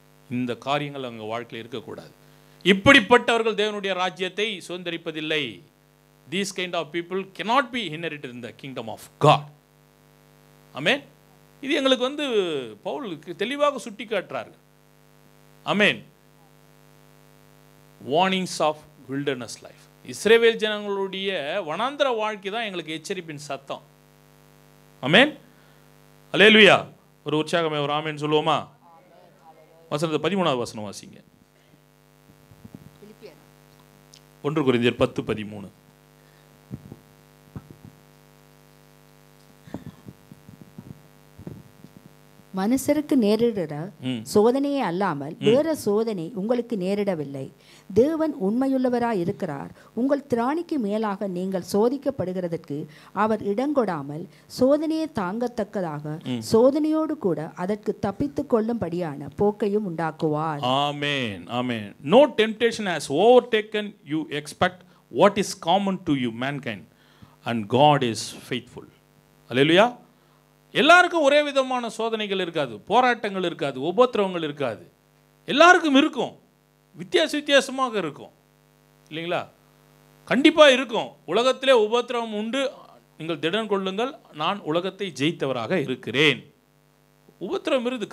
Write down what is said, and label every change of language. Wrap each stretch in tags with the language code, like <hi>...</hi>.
<ta>இந்த காரியங்கள் அங்கே வாழ்க்கையில் இருக்கக்கூடாது. இப்படிப்பட்டவர்கள் தேவனுடைய ராஜ்யத்தை சுதந்திரிப்பதில்லை.</ta> <en>These kind of people cannot be inherited in the kingdom of God.</en> <ta>ஆமென். இது எங்களுக்கு வந்து பவுலுக்கு தெளிவாக சுட்டி காட்டுறாரு. ஆமென்.</ta> <en>Warnings of wilderness life.</en> <ta>இஸ்ரவேல் ஜனங்களுடைய வனாந்திர வாழ்க்கை தான் எங்களுக்கு எச்சரிப்பின் சத்தம். ஆமென். அல்லேலூயா. ஒரு உற்சாகமே ஒரு ஆமென் சொல்லுவோமா? வசனத்தை 13வது வசனம் வாசிங்க. 1 கொரிந்தியர் 10:13. மனுஷருக்கு நேரிடுற சோதனையே அல்லாமல் வேற சோதனை உங்களுக்கு நேரிடவில்லை. தேவன் உண்மையுள்ளவராய் இருக்கிறார். உங்கள் திராணிக்கு மேலாக நீங்கள் சோதிக்கப்படுகிறதற்கு அவர் இடங்கொடாமல் சோதனையை தாங்கத்தக்கதாக சோதனையோடு கூட அதற்கு தப்பித்துக் கொள்ளும்படியான போக்கையும் உண்டாக்குவார். ஆமென். ஆமென்.</ta> <en>No temptation has overtaken you expect what is common to you mankind and God is faithful.</en> <ta>அல்லேலூயா. எல்லாருக்கும் ஒரே விதமான சோதனைகள் இருக்காது, போராட்டங்கள் இருக்காது, உபத்திரவங்கள் இருக்காது. எல்லாருக்கும் இருக்கும், வித்தியாசமாக இருக்கும் இல்லைங்களா? கண்டிப்பாக இருக்கும். உலகத்திலே உபத்திரவம் உண்டு, நீங்கள் திடன் கொள்ளுங்கள், நான் உலகத்தை ஜெயித்தவராக இருக்கிறேன். உபத்திரவம் இருக்குது.</ta>